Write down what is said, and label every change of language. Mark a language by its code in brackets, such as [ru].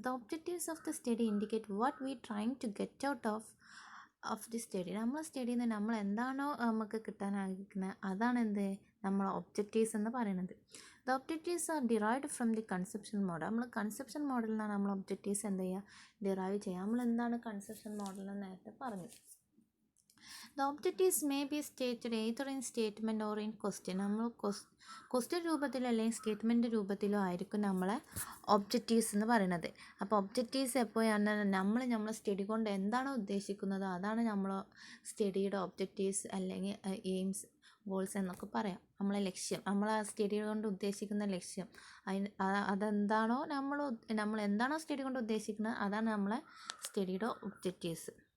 [en] The objectives of the study indicate what we trying to get out of the study. [ml] നമ്മൾ സ്റ്റഡിയിൽ നിന്ന് നമ്മൾ എന്താണോ നമുക്ക് കിട്ടാനായിരിക്കുന്നത് അതാണ് എന്ത് നമ്മൾ ഒബ്ജക്റ്റീവ്സ് എന്ന് പറയുന്നത്. [en] The objectives are derived from the conception model. [ml] നമ്മൾ കൺസെപ്ഷൻ മോഡലിൽ നിന്നാണ് നമ്മൾ ഒബ്ജക്റ്റീവ്സ് എന്ത് ചെയ്യുക, ഡിറൈവ് ചെയ്യുക. നമ്മൾ എന്താണ് കൺസെപ്ഷൻ മോഡൽ എന്ന് നേരത്തെ പറഞ്ഞു. [en] The objectives may be stated either in statement or in question. [ml] നമ്മൾ ക്വസ്റ്റ്യൻ രൂപത്തിലോ അല്ലെങ്കിൽ സ്റ്റേറ്റ്മെൻറ്റ് രൂപത്തിലോ ആയിരിക്കും നമ്മളെ ഒബ്ജക്റ്റീവ്സ് എന്ന് പറയുന്നത്. അപ്പോൾ ഒബ്ജക്റ്റീവ്സ് എപ്പോഴാണ് നമ്മൾ സ്റ്റഡി കൊണ്ട് എന്താണോ ഉദ്ദേശിക്കുന്നത് അതാണ് നമ്മൾ സ്റ്റഡിയുടെ ഒബ്ജക്റ്റീവ്സ് അല്ലെങ്കിൽ എയിംസ്, ഗോൾസ് എന്നൊക്കെ പറയാം. നമ്മളെ ലക്ഷ്യം, നമ്മൾ ആ സ്റ്റഡി കൊണ്ട് ഉദ്ദേശിക്കുന്ന ലക്ഷ്യം അതെന്താണോ നമ്മൾ എന്താണോ സ്റ്റഡി കൊണ്ട് ഉദ്ദേശിക്കുന്നത് അതാണ് നമ്മളെ സ്റ്റഡിയുടെ ഒബ്ജക്റ്റീവ്സ്.